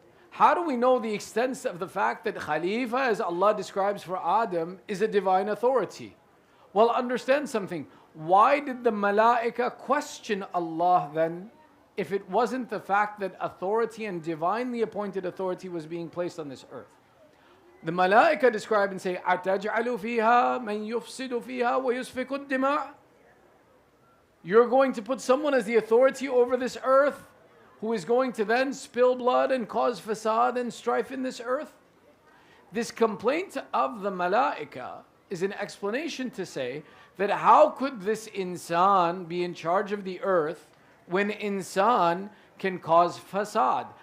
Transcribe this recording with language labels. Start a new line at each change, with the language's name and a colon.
English: How do we know the extent of the fact that Khalifa, as Allah describes for Adam, is a divine authority? Well, understand something. Why did the Malaika question Allah then, if it wasn't the fact that authority and divinely appointed authority was being placed on this earth? The Malaika describe and say,
Arabic: أَتَجْعَلُ فِيهَا مَنْ يُفْسِدُ فِيهَا وَيُسْفِكُ الدِّمَاءِ.
English: You're going to put someone as the authority over this earth who is going to then spill blood and cause fasad and strife in this earth? This complaint of the Malaika is an explanation to say that how could this insan be in charge of the earth when insan can cause fasad?